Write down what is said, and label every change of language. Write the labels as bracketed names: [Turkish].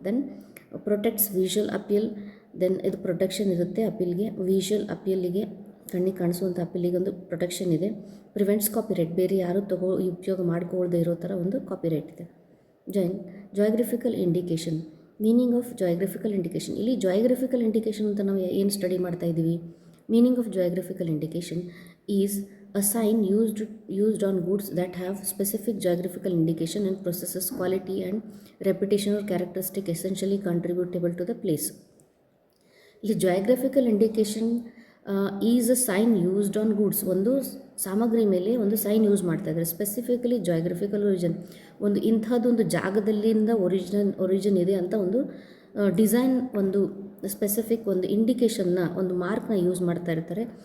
[English] then protects visual appeal, [Kannada] then ಇದು protection ಇರುತ್ತೆ ಅಪೀಲ್ಗೆ, visual ಅಪೀಲಿಗೆ, ಕಣ್ಣಿಗೆ ಕಾಣಿಸುವಂಥ ಅಪೀಲಿಗೆ ಒಂದು ಪ್ರೊಟೆಕ್ಷನ್ ಇದೆ. [English] prevents copyright, [Kannada] ಬೇರೆ ಯಾರು ಉಪಯೋಗ ಮಾಡ್ಕೊಳ್ಳದೆ ಇರೋ ಥರ ಒಂದು ಕಾಪಿರೈಟ್ ಇದೆ. [English] Geographical indication, meaning of geographical indication. [Kannada] ಇಲ್ಲಿ ಜಿಯೋಗ್ರಫಿಕಲ್ ಇಂಡಿಕೇಶನ್ ಅಂತ ನಾವು ಏನು ಸ್ಟಡಿ ಮಾಡ್ತಾ ಇದ್ದೀವಿ? [English] Meaning of geographical indication is a sign used on goods that have specific geographical indication and possesses quality and reputation or characteristic essentially contributable to the place. [Kannada] ಇಲ್ಲಿ [English] geographical indication is a sign used on goods, [Kannada] ಒಂದು ಸಾಮಗ್ರಿ ಮೇಲೆ ಒಂದು sign use ಮಾಡ್ತಾ ಇದ್ದಾರೆ. [English] specifically geographical origin, [Kannada] ಇಂಥದ್ದೊಂದು ಜಾಗದಲ್ಲಿಂದ origin ಇದೆ ಅಂತ ಒಂದು ಡಿಸೈನ್ ಒಂದು ಸ್ಪೆಸಿಫಿಕ್ ಒಂದು ಇಂಡಿಕೇಷನ್ನ ಒಂದು ಮಾರ್ಕ್ನ ಯೂಸ್ ಮಾಡ್ತಾ ಇರ್ತಾರೆ.